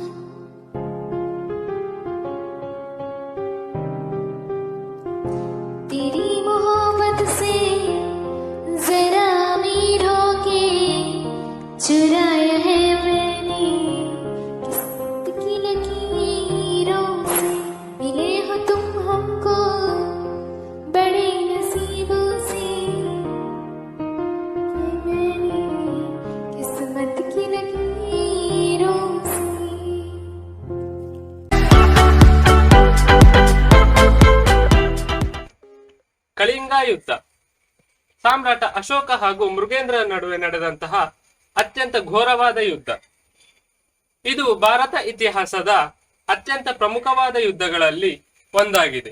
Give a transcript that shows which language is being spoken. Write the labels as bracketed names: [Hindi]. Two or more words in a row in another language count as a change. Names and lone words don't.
[Hindi] तेरी मोहब्बत से जरा अमीर होके, चुराया है मैंने किस्मत की लकीरों से। मिले हो तुम हमको बड़े नसीबों से, मैंने किस्मत की लकीरों से। [Kannada] ಕಳಿಂಗ ಯುದ್ಧ. ಸಾಮ್ರಾಟ ಅಶೋಕ ಹಾಗೂ ಮೃಗೇಂದ್ರ ನಡುವೆ ನಡೆದಂತಹ ಅತ್ಯಂತ ಘೋರವಾದ ಯುದ್ಧ. ಇದು ಭಾರತ ಇತಿಹಾಸದ ಅತ್ಯಂತ ಪ್ರಮುಖವಾದ ಯುದ್ಧಗಳಲ್ಲಿ ಒಂದಾಗಿದೆ.